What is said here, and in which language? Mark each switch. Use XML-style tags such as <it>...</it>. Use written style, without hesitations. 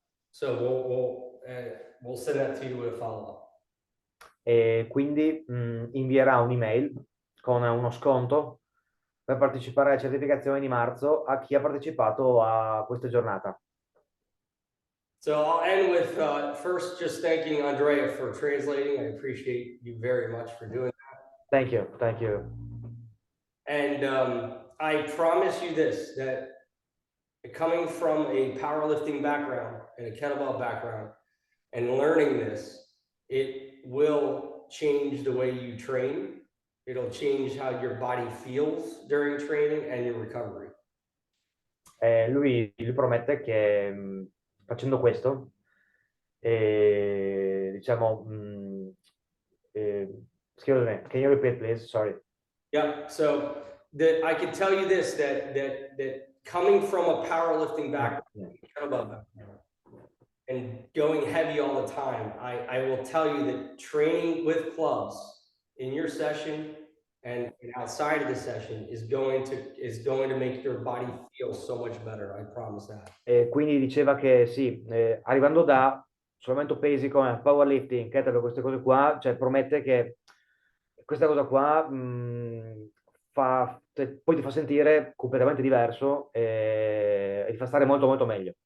<en>So we'll send that to you with a follow-up.</en> <it>E quindi invierà un'email con uno sconto per partecipare alla certificazione di marzo a chi ha partecipato a questa giornata.</it> <en>So I'll end with first just thanking Andrea for translating. I appreciate you very much for doing that. Thank you, thank you. And I promise you this, that coming from a powerlifting background and a kettlebell background and learning this, it will change the way you train. It'll change how your body feels during training and your recovery.</en> <it>Lui promette che facendo questo, diciamo,</it> <en>excuse me, can you repeat please? Sorry. Yeah, so I can tell you this, that coming from a powerlifting background, kettlebell background, and going heavy all the time, I will tell you that training with clubs in your session and outside of the session is going to make your body feel so much better. I promise that.</en> <it>Quindi diceva che sì, arrivando da solamente pesi come powerlifting, kettlebell, queste cose qua, cioè promette che questa cosa qua poi ti fa sentire completamente diverso e ti fa stare molto molto meglio.</it>